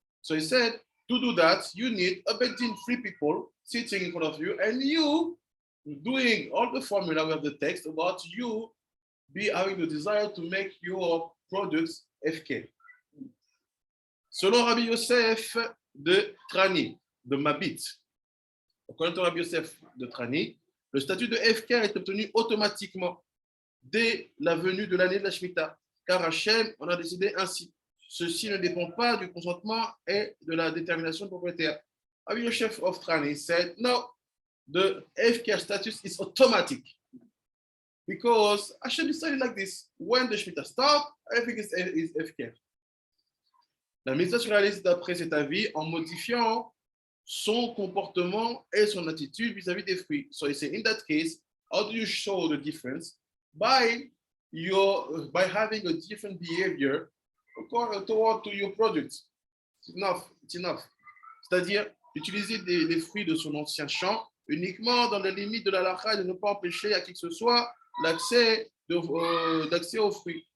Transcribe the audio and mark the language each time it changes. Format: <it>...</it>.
<en>So he said, to do that, you need a bedin, three people sitting in front of you, and you doing all the formula with the text about you be having the desire to make your products FK.</en> <fr>Selon Rabbi Yosef de Trani, de Mabit, connaissant Rabbi Yosef de Trani, le statut de Efker est obtenu automatiquement dès la venue de l'année de la Shemita, car Hachem en a décidé ainsi. Ceci ne dépend pas du consentement et de la détermination du propriétaire.</fr> <en>Rabbi Yosef of Trani said, no, the Efker status is automatic because Hashem decided like this. When the Shemita starts, everything is Efker.</en> <fr>La mitzvah se réalise d'après cet avis en modifiant son comportement et son attitude vis-à-vis des fruits.</fr> <en>So he said, in that case, how do you show the difference? By having a different behavior toward to your products. It's enough.</en> <fr>C'est-à-dire, utiliser les fruits de son ancien champ uniquement dans les limites de la halakha et de ne pas empêcher à qui que ce soit l'accès aux fruits.</fr>